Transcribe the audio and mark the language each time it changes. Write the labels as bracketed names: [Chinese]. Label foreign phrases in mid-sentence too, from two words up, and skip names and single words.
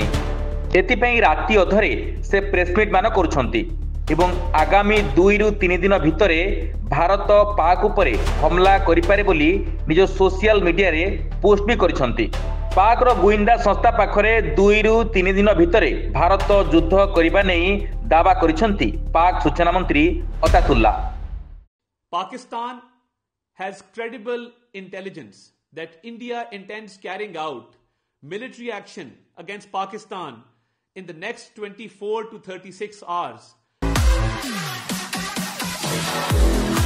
[Odia] ଏଥିପାଇଁ ରାତି ଅଧରେ ସେ ପ୍ରେସମିଟ୍ ମାନ କରୁଛନ୍ତି ଏବଂ ଆଗାମୀ 2ରୁ 3 ଦିନ ଭିତରେ ଭାରତ ପାକ୍ ଉପରେ ହମଲା କରିପାରେ ବୋଲି ନିଜ [English] social mediaରେ [Odia] ପୋଷ୍ଟ ବି କରିଛନ୍ତି। ପାକ୍ର ଗୁଇନ୍ଦା ସଂସ୍ଥା ପାଖରେ 2ରୁ 3 ଦିନ ଭିତରେ ଭାରତ ଯୁଦ୍ଧ କରିବା ନେଇ ଦାବା କରିଛନ୍ତି ପାକ୍ ସୂଚନା ମନ୍ତ୍ରୀ ଅତାତୁଲ୍ଲା। [English] Pakistan has credible intelligence that India intends carrying out military action against Pakistan in the next 24 to 36 hours.